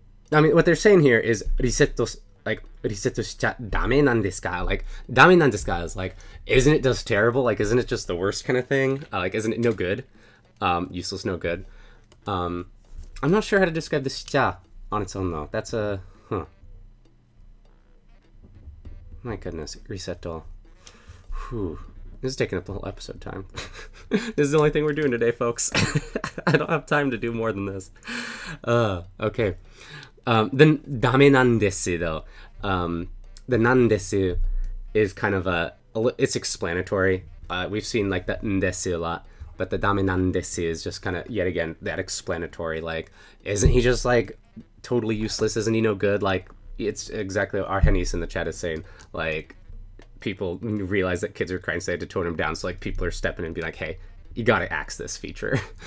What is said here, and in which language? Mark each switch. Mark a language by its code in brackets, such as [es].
[en] I mean, what they're saying here is リセット like [ja] リセットしちゃダメなんですか? [en] Like [ja] ダメなんですか [en] is like, isn't it just terrible? Like, isn't it just the worst kind of thing? Like, isn't it no good? Useless, no good. I'm not sure how to describe the しちゃ on its own though. That's a my goodness, Resetti. Whew. This is taking up the whole episode time. This is the only thing we're doing today, folks. I don't have time to do more than this. Okay. Then [ja] ダメなんです [en] though. The なんです is kind of it's explanatory. We've seen like the んです a lot, but the [ja] ダメなんです [en] is just kind of yet again that explanatory. Like, isn't he just like totally useless? Isn't he no good? Like, it's exactly what Arhenis in the chat is saying. Like, people realize that kids are crying, so they had to tone him down. So like people are stepping in and be like, hey, you gotta axe this feature.